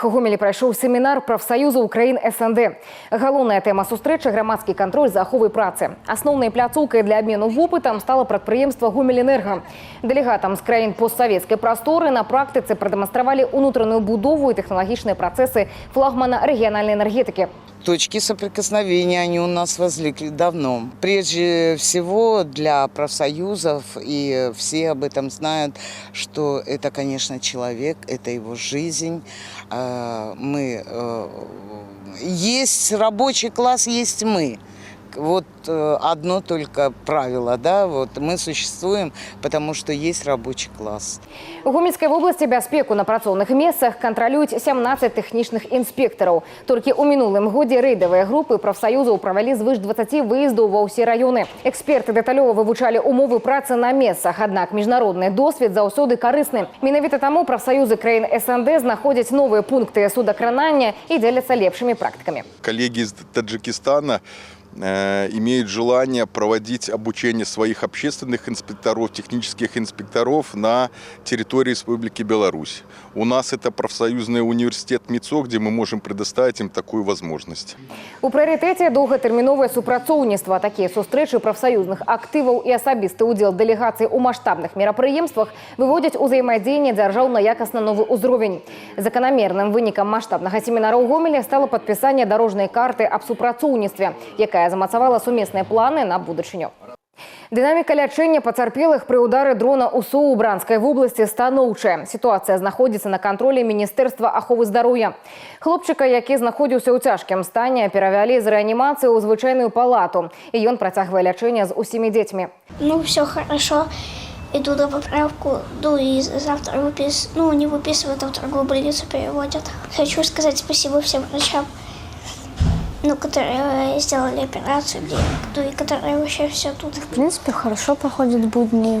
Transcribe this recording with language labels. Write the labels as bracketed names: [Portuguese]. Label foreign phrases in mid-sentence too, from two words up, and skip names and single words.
[Belarusian] У Гомелі прайшоў семінар прафсаюзаў краін СНД. Галоўная тэма сустрэчы – грамадскі кантроль за аховай працы. Асноўнай пляцоўкай для абмену вопытам стала прадпрыемства «Гомельэнерга». Дэлегатам з краін постсавецкай прасторы на практыцы прадэманстравалі ўнутраную будову і тэхналагічныя працэсы флагмана рэгіянальнай энергетыкі. [Russian] Точки соприкосновения, они у нас возникли давно. Прежде всего для профсоюзов, и все об этом знают, что это, конечно, человек, это его жизнь. Есть рабочий класс, есть мы. Вот одно только правило, да, вот мы существуем, потому что есть рабочий класс. [Belarusian] У Гомельскай вобласці бяспеку на працоўных месцах кантралююць 17 тэхнічных інспектараў. Толькі ў мінулым годзе рэйдавыя групы прафсаюзаў правялі звыш 20 выездаў ва ўсе раёны. Эксперты дэталёва вывучалі умовы працы на месцах, аднак міжнародны досвед заўсёды карысны. Менавіта таму прафсаюзы краін СНД знаходзяць новыя пункты судакранання і дзеляцца лепшымі практыкамі. [Russian] Коллеги из Таджикистана имеют желание проводить обучение своих общественных инспекторов, технических инспекторов на территории Республики Беларусь. У нас это профсоюзный университет МИЦО, где мы можем предоставить им такую возможность. [Belarusian] У прыярытэце доўгатэрміновае супрацоўніцтва. Такія сустрэчы прафсаюзных актываў і асабісты ўдзел дэлегацый у маштабных мерапрыемствах выводзяць узаемадзеянне дзяржаў на якасна новы ўзровень. Заканамерным вынікам маштабнага семінара ў Гомелі стала падпісанне дарожнай карты аб супрацоўніцтве, якая замацавала сумесныя планы на будучыню. Дынаміка лячэння пацярпелых пры ўдары дрона ў СУ Брянскай вобласці станоўчая. Сітуацыя знаходзіцца на кантролі Міністэрства аховы здароўя. Хлопчыка, які знаходзіўся ў цяжкім стане, перавялі з рэанімацыі ў звычайную палату. І ён працягвае лячэнне з усімі дзецьмі. [Russian] Ну, все хорошо. Иду на поправку, и завтра не выписывают, а в другую больницу переводят. Хочу сказать спасибо всем врачам, которые сделали операцию, и которые вообще все тут. В принципе, хорошо проходят будни.